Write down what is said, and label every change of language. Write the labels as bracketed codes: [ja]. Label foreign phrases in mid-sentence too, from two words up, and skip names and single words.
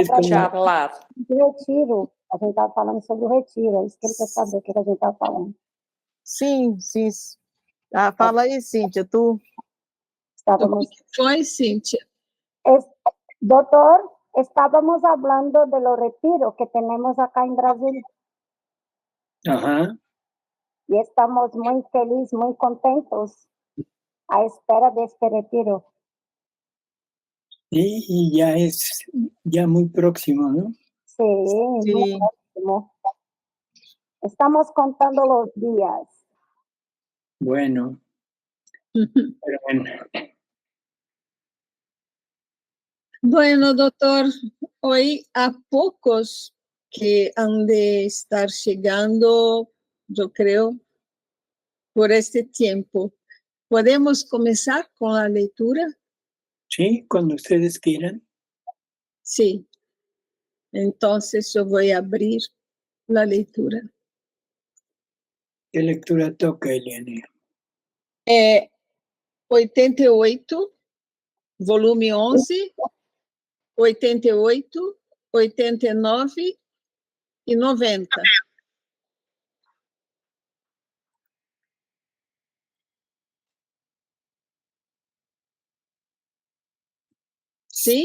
[pt] pra mim. [es] Charlar. [pt] Do retiro, a gente estava falando sobre o retiro, é isso que ele quer saber, o que a gente estava falando. Sim, sim. Fala aí, Cíntia, tu... Estávamos... O que foi, Cíntia? [es] Doutor, estávamos hablando de los retiros que tenemos acá en Brasil. Ajá. Y estamos muy felices, muy contentos a espera de este retiro. Y ya es muy próximo, ¿no? Sí, muy próximo. Estamos contando los días. Bueno. Pero bueno. Bueno, doctor, hoy [pt] há poucos que han de estar chegando, eu creio, por este tempo. [es] ¿Podemos comenzar con la lectura? Sí, cuando ustedes quieran. Sí. Entonces yo voy a abrir la lectura. ¿Qué lectura toca, Eliane? [pt] 88, volume 11, 88, 89 e 90. Sim?